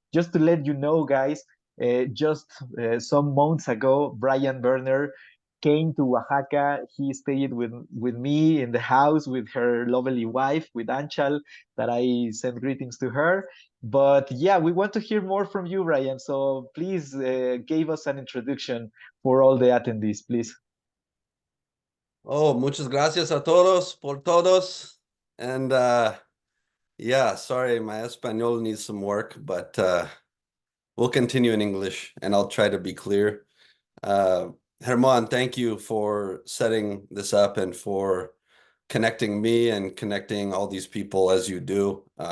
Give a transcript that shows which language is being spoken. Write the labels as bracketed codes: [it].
[en] Just to let you know, guys, just some months ago, Brian Werner came to Oaxaca. He stayed with me in the house with her lovely wife, with Anchal, that I send greetings to her. But yeah, we want to hear more from you, Brian. So please give us an introduction for all the attendees, please. [es] Oh, muchas gracias a todos por todos. [en] And yeah, sorry, my Espanol needs some work, but we'll continue in English and I'll try to be clear. Germán, thank you for setting this up and for connecting me and connecting all these people as you do.